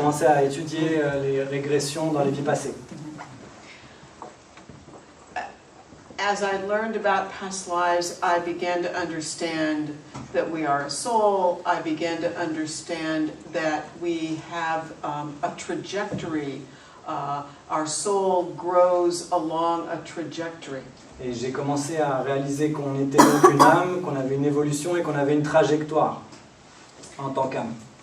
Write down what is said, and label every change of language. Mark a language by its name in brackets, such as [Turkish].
[French] commencé à étudier les régressions dans les vies passées. [English] As I learned about past lives, I began to understand that we are a soul. I began to understand that we have a trajectory. Our soul grows along a trajectory. [French] Et j'ai commencé à réaliser qu'on était donc une âme, qu'on avait une évolution et qu'on avait une trajectoire en tant qu'âme.